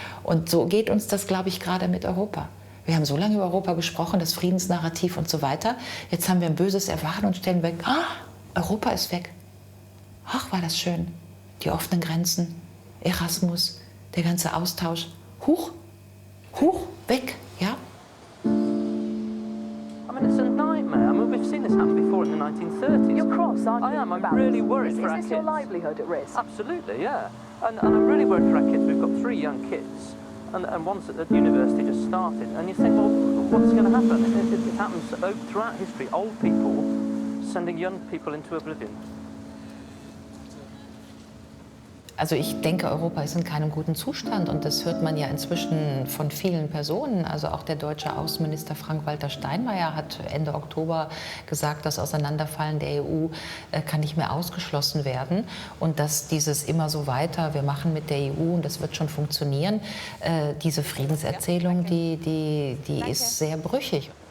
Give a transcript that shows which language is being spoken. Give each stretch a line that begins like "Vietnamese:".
German: Und so geht uns das, glaube ich, gerade mit Europa. Wir haben so lange über Europa gesprochen, das Friedensnarrativ und so weiter. Jetzt haben wir ein böses Erwachen und stellen weg, Europa ist weg. Ach, war das schön. Die offenen Grenzen, Erasmus, der ganze Austausch. Huch, weg, ja?
English: I mean, it's a nightmare. I mean, we've seen this happen before in the 1930s. You're cross, aren't you? I am. I'm really worried for our kids. Is this your livelihood at risk? Absolutely, yeah. And I'm really worried for our kids. We've got 3 young kids, and one's at university just started. And you think, well, what's going to happen? It happens throughout history. Old people sending young people into oblivion.
German: Also ich denke, Europa ist in keinem guten Zustand und das hört man ja inzwischen von vielen Personen. Also auch der deutsche Außenminister Frank-Walter Steinmeier hat Ende Oktober gesagt, das Auseinanderfallen der EU kann nicht mehr ausgeschlossen werden und dass dieses immer so weiter, wir machen mit der EU und das wird schon funktionieren, diese Friedenserzählung, die ist sehr brüchig.